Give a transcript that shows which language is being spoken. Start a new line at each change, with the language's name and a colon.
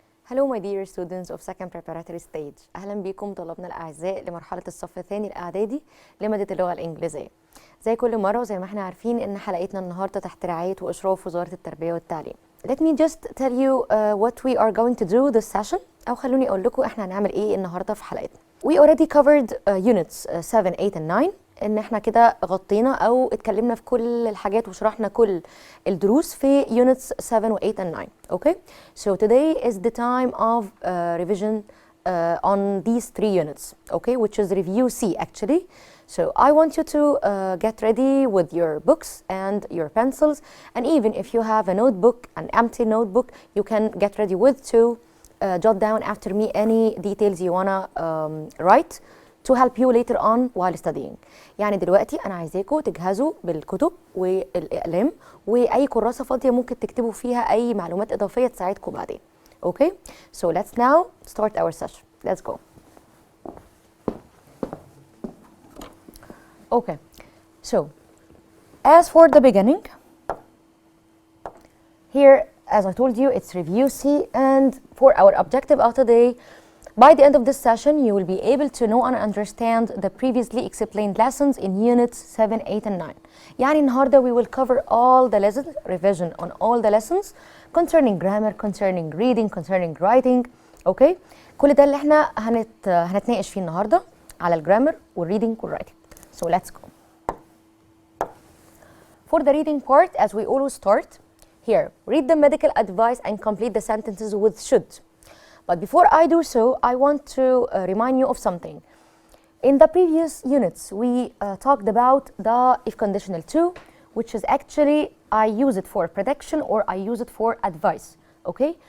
English: Hello my dear students of second preparatory stage.
Arabic: أهلا بكم طلابنا الأعزاء لمرحلة الصف الثاني الإعدادي لمادة اللغة الإنجليزية. زي كل مرة وزي ما احنا عارفين إن حلقتنا النهاردة تحت رعاية وإشراف وزارة التربية والتعليم.
English: Let me just tell you what we are going to do this session.
Arabic: أو خلوني أقول لكم احنا هنعمل إيه النهاردة في حلقتنا.
English: We already covered units 7, 8 and 9.
Arabic: إن احنا كده غطينا أو اتكلمنا في كل الحاجات وشرحنا كل الدروس في units 7 و 8 and 9.
English: Okay? So today is the time of revision on these 3 units. Okay? Which is review C actually. So I want you to get ready with your books and your pencils, and even if you have a notebook, an empty notebook, you can get ready with to jot down after me any details you wanna write to help you later on while studying.
Arabic: يعني دلوقتي أنا عايزاكم تجهزوا بالكتب والأقلام وأي كراسة فاضية ممكن تكتبوا فيها أي معلومات إضافية تساعدكم بعدين.
English: Okay? So let's now start our session. Let's go. Okay. So, as for the beginning, here, as I told you, it's review C, and for our objective of today, by the end of this session, you will be able to know and understand the previously explained lessons in units 7, 8 and 9.
Arabic: يعني النهارده
English: we will cover all the lessons, revision on all the lessons concerning grammar, concerning reading, concerning writing. Okay?
Arabic: كل ده اللي احنا هنتناقش فيه النهارده على الجرامر والreading والwriting.
English: So let's go. For the reading part, as we always start, here, read the medical advice and complete the sentences with should. But before I do so, I want to remind you of something. In the previous units, we talked about the if conditional to, which is actually I use it for prediction or I use it for advice. Okay?